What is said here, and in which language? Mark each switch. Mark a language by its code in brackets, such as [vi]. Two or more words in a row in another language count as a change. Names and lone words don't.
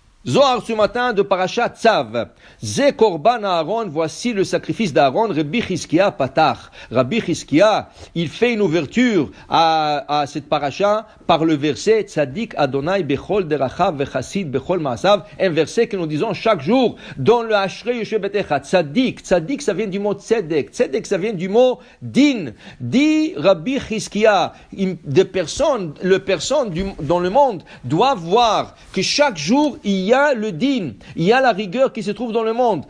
[fr] Zohar ce matin de Parashat Tzav. [he] זה קרבן אהרן, [fr] voici le sacrifice d'Aaron. Rabbi Chizkia patach. Rabbi Chizkia, il fait une ouverture à cette paracha par le verset [he] צדיק ה' בכל דרכיו וחסיד בכל מעשיו. [fr] Un verset que nous disons chaque jour dans le Ashrei Yoshev Betecha. Tzadik, tzadik ça vient du mot tzedek. Tzedek ça vient du mot din. Dit Rabbi Chizkia, des personnes, dans le monde doivent voir que chaque jour il y a le din, il y a la rigueur qui se trouve dans le monde.